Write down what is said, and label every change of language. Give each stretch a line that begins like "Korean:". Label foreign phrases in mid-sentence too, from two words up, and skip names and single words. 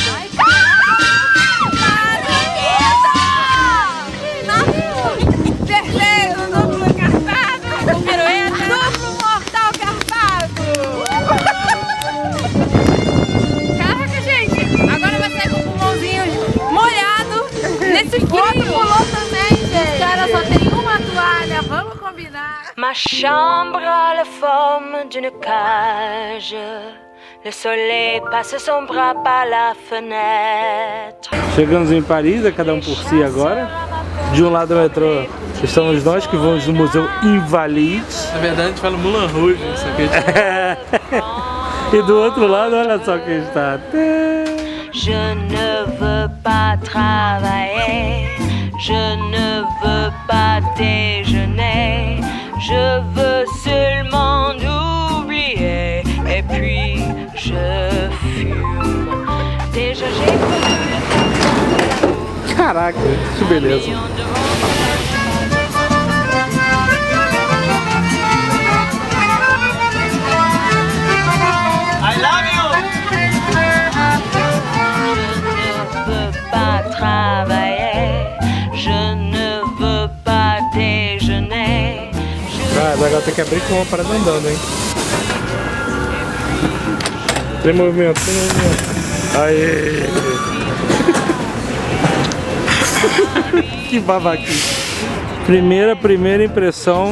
Portuguese: Perfeito, duplo carpado! Duplo mortal carpado! Caraca, gente! Agora vai sair com o pulmãozinho molhado nesse frio! Outro pulou também, gente! Cara, só tem uma toalha, vamos combinar!
French: Ma chambre a la forme d'une cage. Le soleil passe son bras par la fenêtre.
Portuguese: Chegamos em Paris, é cada um por si agora. De um lado do metrô estamos nós que vamos no Museu Invalides. Na verdade a gente fala Moulin Rouge, isso aqui. E do outro lado, olha só quem está.
French: Je ne veux pas travailler. Je ne veux pas déjeuner. Je veux seulement oublier. Et puis je fume. Déjà j'ai connu.
Portuguese: Caraca, que beleza.
English: I love you.
French: Je ne veux pas travailler. Je ne veux pas déjeuner.
Portuguese: Agora tem que abrir com uma parada andando, hein? Tem movimento, tem movimento. Aê! Que babaquice. Primeira impressão.